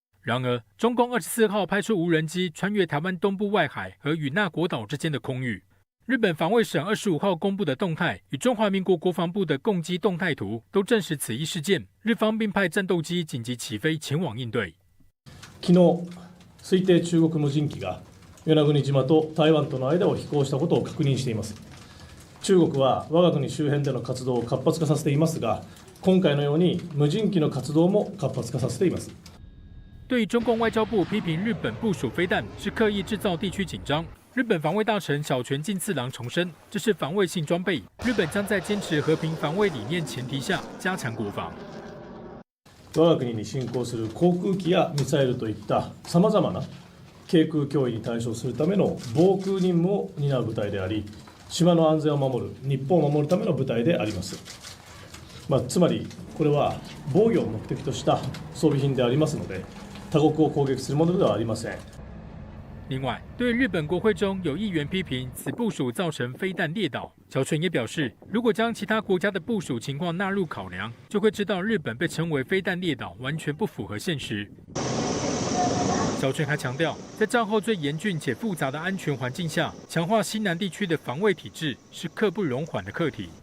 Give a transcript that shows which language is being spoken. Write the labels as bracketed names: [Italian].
[Chinese] 然而，中共24号派出无人机穿越台湾东部外海和与那国岛之间的空域。日本防卫省25号公布的动态与中華民國國防部的共機動態圖都證實此一事件，日方並派戰鬥機緊急起飛前往應對。 [Japanese] 昨日、推定中国無人機が与那国島と台湾との間を飛行したことを確認しています。中国は我が国周辺での活動を活発化させていますが、今回のように無人機の活動も活発化させています。 [Chinese] 对中共外交部批评日本部署飞弹是刻意制造地区紧張。日本防卫大臣小泉进次郎重申，这是防卫性装备，日本将在坚持和平防卫理念前提下加強国防。 [Japanese] 我が国に侵攻する航空機やミサイルといったさまざまな軽空脅威に対処するための防空任務を担う部隊であり、島の安全を守る、日本を守るための部隊であります。つまりこれは防御を目的とした装備品でありますので、他国を攻撃するものではありません。 [Chinese] 另外，对日本国会中有议员批评此部署造成飞弹列岛，小泉也表示，如果将其他国家的部署情况纳入考量，就会知道日本被称为飞弹列岛完全不符合现实。小泉还强调，在战后最严峻且复杂的安全环境下，强化西南地区的防卫体制是刻不容缓的课题。